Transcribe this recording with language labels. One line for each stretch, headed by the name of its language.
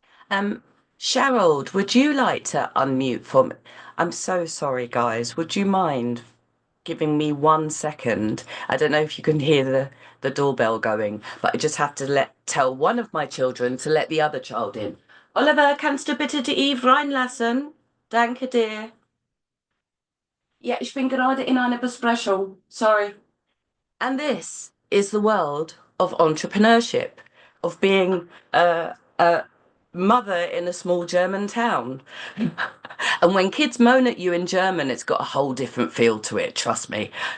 English: Um, Cheryl, would you like to unmute for me? I'm so sorry, guys. Would you mind giving me 1 second? I don't know if you can hear the doorbell going, but I just have to tell one of my children to let the other child in.
German: Oliver, kannst du bitte die Eve reinlassen? Danke dir. Ja, ich bin gerade in einer Besprechung.
English: Sorry. And this is the world of entrepreneurship, of being a mother in a small German town. And when kids moan at you in German, it's got a whole different feel to it, trust me.